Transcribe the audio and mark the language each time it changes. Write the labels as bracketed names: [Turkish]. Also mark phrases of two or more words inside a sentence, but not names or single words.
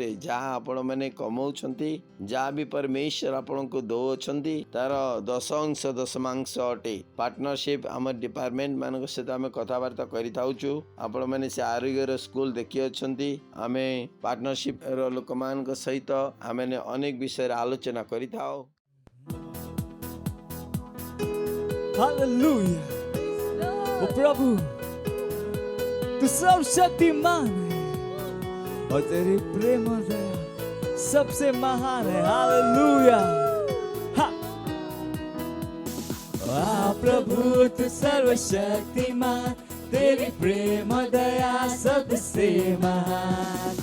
[Odia] ଯାହା ଆପଣମାନେ କମାଉଛନ୍ତି, ଯାହା ବି ପରମେଶ୍ୱର ଆପଣଙ୍କୁ ଦେଉଅଛନ୍ତି ତାର 10% ଦଶମାଂଶ ଅଟେ। ପାର୍ଟନରସିପ୍ ଆମ ଡିପାର୍ଟମେଣ୍ଟ ମାନଙ୍କ ସହିତ ଆମେ କଥାବାର୍ତ୍ତା କରିଥାଉଛୁ। ଆପଣମାନେ ସେ ଆରୋଗ୍ୟର ସ୍କୁଲ ଦେଖିଅଛନ୍ତି। ଆମେ ପାର୍ଟନରସିପ୍ର ଲୋକମାନଙ୍କ ସହିତ ଆମେ ଅନେକ ବିଷୟରେ ଆଲୋଚନା କରିଥାଉ। [Hindi] हालेलुया। ओ प्रभु तू सर्वशक्तिमान है और तेरी प्रेम और दया सबसे महान है। हालेलुया। प्रभु तू सर्वशक्तिमान, तेरी प्रेम और दया सबसे महान।